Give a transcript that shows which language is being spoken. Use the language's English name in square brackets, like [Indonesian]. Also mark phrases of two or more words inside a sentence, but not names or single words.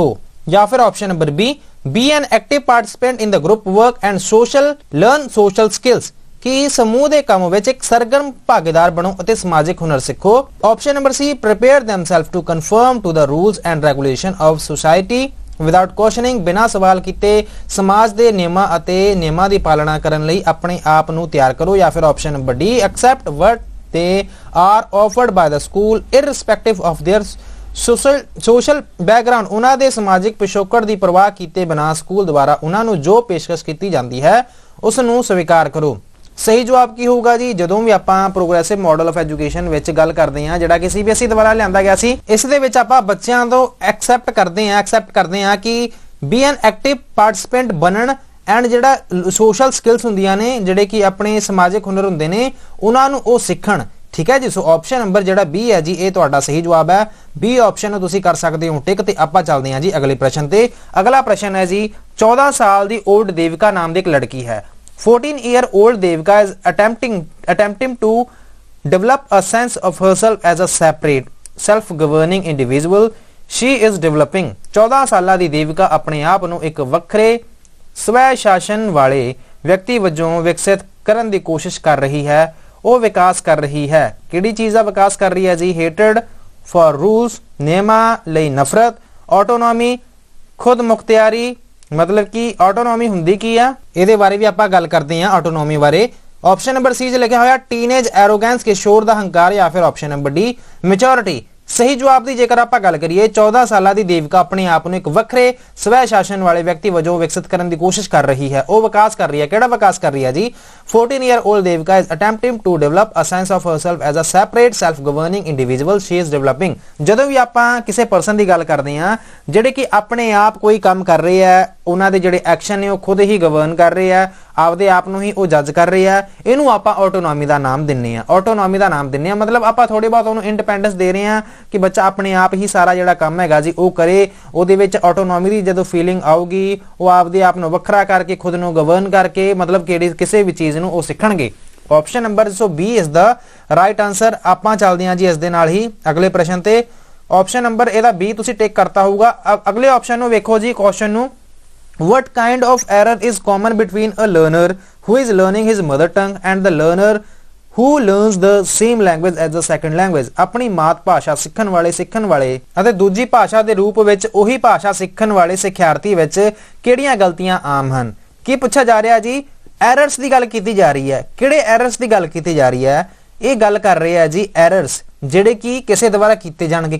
[Punjabi] ਜਾਂ ਫਿਰ [English] option number B an active participant in the group work and learn social skills [Punjabi] ਕਿ ਸਮੂਹ ਦੇ ਕੰਮ ਵਿੱਚ ਇੱਕ ਸਰਗਰਮ ਭਾਗੀਦਾਰ ਬਣੋ ਅਤੇ ਸਮਾਜਿਕ ਹੁਨਰ ਸਿੱਖੋ। [English] option number C prepare themselves to conform to the rules and regulation of society without questioning [Punjabi] ਬਿਨਾਂ ਸਵਾਲ ਕੀਤੇ ਸਮਾਜ ਦੇ ਨਿਯਮਾਂ ਅਤੇ ਨਿਯਮਾਂ ਦੀ ਪਾਲਣਾ ਕਰਨ ਲਈ ਆਪਣੇ ਆਪ ਨੂੰ ਤਿਆਰ ਕਰੋ। ਜਾਂ ਫਿਰ [English] option number D accept what they are offered by the school irrespective of their social background [Punjabi] ਉਹਨਾਂ ਦੇ ਸਮਾਜਿਕ ਪਿਛੋਕੜ ਦੀ ਪਰਵਾਹ ਕੀਤੇ ਬਿਨਾਂ ਸਕੂਲ ਦੁਆਰਾ ਉਹਨਾਂ ਨੂੰ ਜੋ ਪੇਸ਼ਕਸ਼ ਕੀਤੀ ਜਾਂਦੀ ਹੈ ਉਸ ਨੂੰ ਸਵੀਕਾਰ ਕਰੋ। ਸਹੀ ਜਵਾਬ ਕੀ ਹੋਊਗਾ ਜੀ ਜਦੋਂ ਵੀ ਆਪਾਂ [English] progressive model of education [Punjabi] ਵਿੱਚ ਗੱਲ ਕਰਦੇ ਹਾਂ ਜਿਹੜਾ ਕਿ CBSE ਦੁਆਰਾ ਲਿਆਂਦਾ ਗਿਆ ਸੀ ਇਸ ਦੇ ਵਿੱਚ ਆਪਾਂ ਬੱਚਿਆਂ ਤੋਂ ਐਕਸੈਪਟ ਕਰਦੇ ਹਾਂ ਕਿ [English] be an active participant [Punjabi] ਬਣਨ ਐਂਡ ਜਿਹੜਾ [English] social skills [Punjabi] ਹੁੰਦੀਆਂ ਨੇ ਜਿਹੜੇ ਕਿ ਆਪਣੇ ਸਮਾਜਿਕ ਹੁਨਰ ਹੁੰਦੇ ਨੇ ਉਹਨਾਂ ਨੂੰ ਉਹ ਸਿੱਖਣ। ਠੀਕ ਹੈ ਜੀ। [English] so option number [Punjabi] ਜਿਹੜਾ ਬੀ ਹੈ ਜੀ ਇਹ ਤੁਹਾਡਾ ਸਹੀ ਜਵਾਬ ਹੈ। ਬੀ ਆਪਸ਼ਨ ਨੂੰ ਤੁਸੀਂ ਕਰ ਸਕਦੇ ਹੋ ਟਿਕ। ਤੇ ਆਪਾਂ ਚੱਲਦੇ ਹਾਂ ਜੀ ਅਗਲੇ ਪ੍ਰਸ਼ਨ ਤੇ। ਅਗਲਾ ਪ੍ਰਸ਼ਨ ਹੈ ਜੀ 14 ਸਾਲ ਦੀ ਓਲਡ ਦੇਵਿਕਾ ਨਾਮ ਦੀ ਇੱਕ ਲੜਕੀ ਹੈ। [English] 14-year-old Devika is attempting to develop a sense of herself as a separate self-governing individual. She is developing [Punjabi] 14 ਸਾਲਾਂ ਦੀ ਦੇਵਿਕਾ ਆਪਣੇ ਆਪ ਨੂੰ ਇੱਕ ਵੱਖਰੇ ਸਵੈ ਸ਼ਾਸਨ ਵਾਲੇ ਵਿਅਕਤੀ ਵਜੋਂ ਵਿਕਸਿਤ ਕਰਨ ਦੀ ਕੋਸ਼ਿਸ਼ ਕਰ ਰਹੀ ਹੈ। ਉਹ ਵਿਕਾਸ ਕਰ ਰਹੀ ਹੈ। ਕਿਹੜੀ ਚੀਜ਼ ਦਾ ਵਿਕਾਸ ਕਰ ਰਹੀ ਹੈ ਜੀ [English] hatred for rules [Punjabi] ਨਿਯਮਾਂ ਲਈ ਨਫ਼ਰਤ ਆਟੋਨੋਮੀ ਖੁਦ ਮੁਖਤਿਆਰੀ ਮਤਲਬ ਕਿ ਆਟੋਨੋਮੀ ਹੁੰਦੀ ਕੀ ਆ ਇਹਦੇ ਬਾਰੇ ਵੀ ਆਪਾਂ ਗੱਲ ਕਰਦੇ ਹਾਂ ਆਟੋਨੋਮੀ ਬਾਰੇ। [English] option number [Punjabi] ਸੀ 'ਚ ਲਿਖਿਆ ਹੋਇਆ [English] teenage arrogance [Punjabi] ਕਿਸ਼ੋਰ ਦਾ ਹੰਕਾਰ ਜਾਂ ਫਿਰ [English] option number D maturity. [Punjabi] ਸਹੀ ਜਵਾਬ ਦੀ ਜੇਕਰ ਆਪਾਂ ਗੱਲ ਕਰੀਏ 14 ਸਾਲਾਂ ਦੀ ਦੇਵਿਕਾ ਆਪਣੇ ਆਪ ਨੂੰ ਇੱਕ ਵੱਖਰੇ ਸਵੈ ਸ਼ਾਸਨ ਵਾਲੇ ਵਿਅਕਤੀ ਵਜੋਂ ਵਿਕਸਿਤ ਕਰਨ ਦੀ ਕੋਸ਼ਿਸ਼ ਕਰ ਰਹੀ ਹੈ। ਉਹ ਵਿਕਾਸ ਕਰ ਰਹੀ ਹੈ। ਕਿਹੜਾ ਵਿਕਾਸ ਕਰ ਰਹੀ ਹੈ ਜੀ [English] 14-year-old Devika is attempting to develop a sense of herself as a separate self-governing individual. She is developing [Punjabi] ਜਦੋਂ ਵੀ ਆਪਾਂ ਕਿਸੇ ਪਰਸਨ ਦੀ ਗੱਲ ਕਰਦੇ ਹਾਂ ਜਿਹੜੇ ਕਿ ਆਪਣੇ ਆਪ ਕੋਈ ਕੰਮ ਕਰ ਰਹੇ ਆ ਉਹਨਾਂ ਦੇ ਜਿਹੜੇ ਐਕਸ਼ਨ ਨੇ ਉਹ ਖੁਦ ਹੀ ਗਵਰਨ ਕਰ ਰਹੇ ਆ ਆਪਦੇ ਆਪ ਨੂੰ ਹੀ ਉਹ ਜੱਜ ਕਰ ਰਹੇ ਆ ਇਹਨੂੰ ਆਪਾਂ ਆਟੋਨੋਮੀ ਦਾ ਨਾਮ ਦਿੰਨੇ ਆ। ਆਟੋਨੋਮੀ ਦਾ ਨਾਮ ਦਿੰਨੇ ਆ ਮਤਲਬ ਆਪਾਂ ਥੋੜੇ ਬਹੁਤ ਉਹਨੂੰ ਇੰਡੀਪੈਂਡੈਂਸ ਦੇ ਰਹੇ ਆ ਕਿ ਬੱਚਾ ਆਪਣੇ ਆਪ ਹੀ ਸਾਰਾ ਜਿਹੜਾ ਕੰਮ ਹੈਗਾ ਜੀ ਉਹ ਕਰੇ। ਉਹਦੇ ਵਿੱਚ ਆਟੋਨੋਮੀ ਦੀ ਜਦੋਂ ਫੀਲਿੰਗ ਆਊਗੀ ਉਹ ਆਪਦੇ ਆਪ ਨੂੰ ਵੱਖਰਾ ਕਰਕੇ ਖੁਦ ਨੂੰ ਗਵਰਨ ਕਰਕੇ ਮਤਲਬ ਕਿਹੜੀ ਕਿਸੇ ਵੀ ਚੀਜ਼ ਨੂੰ ਉਹ ਸਿੱਖਣਗੇ। [English] option number so B is the right answer. [Punjabi] ਆਪਾਂ ਚੱਲਦੇ ਹਾਂ ਜੀ ਇਸ ਦੇ ਨਾਲ ਹੀ ਅਗਲੇ ਪ੍ਰਸ਼ਨ ਤੇ। [English] option number [Punjabi] ਇਹਦਾ ਬੀ ਤੁਸੀਂ ਟਿਕ ਕਰਤਾ ਹੋਊਗਾ। ਅਗਲੇ ਆਪਸ਼ਨ ਨੂੰ ਵੇਖੋ ਜੀ ਕੁਐਸਚਨ ਨੂੰ [English] what kind of error is common between a learner who is learning his mother tongue and the learner who learns the same language as a second language। [Punjabi] ਆਪਣੀ ਮਾਤ ਭਾਸ਼ਾ ਸਿੱਖਣ ਵਾਲੇ ਅਤੇ ਦੂਜੀ ਭਾਸ਼ਾ ਦੇ ਰੂਪ ਵਿੱਚ ਉਹੀ ਭਾਸ਼ਾ ਸਿੱਖਣ ਵਾਲੇ ਸਿੱਖਿਆਰਥੀ ਵਿੱਚ ਕਿਹੜੀਆਂ ਗਲਤੀਆਂ ਆਮ ਹਨ। ਕੀ ਪੁੱਛਿਆ ਜਾ ਰਿਹਾ ਜੀ ਐਰਰਸ ਦੀ ਗੱਲ ਕੀਤੀ ਜਾ ਰਹੀ ਹੈ। ਕਿਹੜੇ ਐਰਰਸ ਦੀ ਗੱਲ ਕੀਤੀ ਜਾ ਰਹੀ ਹੈ ਇਹ ਗੱਲ ਕਰ ਰਹੇ ਆ ਜੀ ਐਰਰਸ ਜਿਹੜੇ ਕਿ ਕਿਸੇ ਦੁਆਰਾ ਕੀਤੇ ਜਾਣਗੇ।